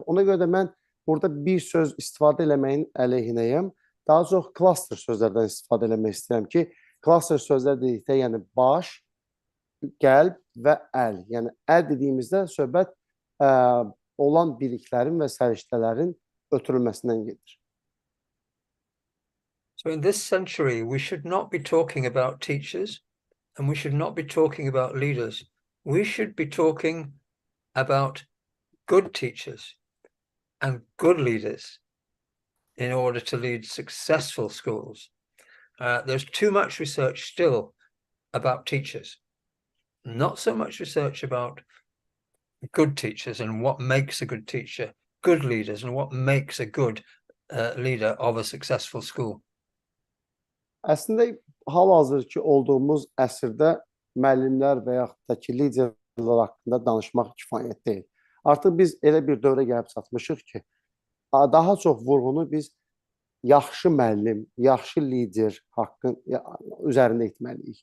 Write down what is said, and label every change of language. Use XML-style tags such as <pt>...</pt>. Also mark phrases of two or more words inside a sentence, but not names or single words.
<az>Ona görə də mən burada bir söz istifadə eləməyin əleyhinəyəm. Daha çox klaster sözlərdən istifadə eləmək istəyirəm ki, klaster sözlər dedikdə, yəni baş, qəlb və əl. Yəni əl dediyimizdə söhbət olan biliklərin və səriştələrin ötürülməsindən gedir.</az> <en>So in this century, we should not be talking about teachers and we should not be talking about leaders. We should be talking about good teachers, and good leaders in order to lead successful schools. There's too much research still about teachers, not so much research about good teachers and what makes a good teacher, good leaders and what makes a good leader of a successful school.</en> <az>Əslində hal-hazırki olduğumuz əsrdə müəllimlər və yaxud da ki, liderlər haqqında danışmaq kifayət deyil. Artıq biz elə bir dövrə gəlib çatmışıq ki, daha çox vurğunu biz yaxşı müəllim, yaxşı lider üzərində etməliyik.</az>